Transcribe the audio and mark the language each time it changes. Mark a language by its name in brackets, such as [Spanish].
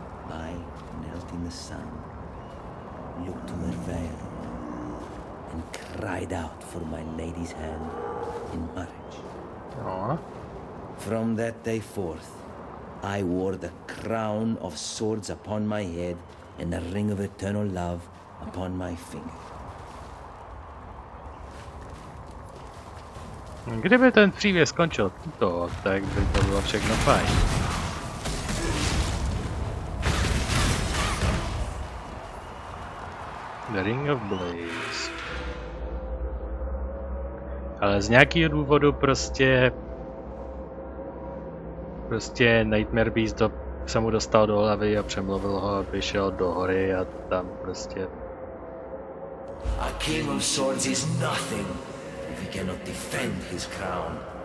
[English] I knelt in the sun, looked to Merveille, and cried out for my lady's hand in marriage. Aww. From that day forth, I wore the crown of swords upon my head and the ring of eternal love upon my finger. [Czech] Kdyby ten příběh skončil to, tak by to bylo všechno fajn. [English] The Ring of Blaze. [Czech] Ale z nějakého důvodu prostě Nightmare Beast se mu dostal do hlavy a přemluvil ho, aby šel do hory a tam prostě [English] A king of swords is nothing if he cannot defend his crown.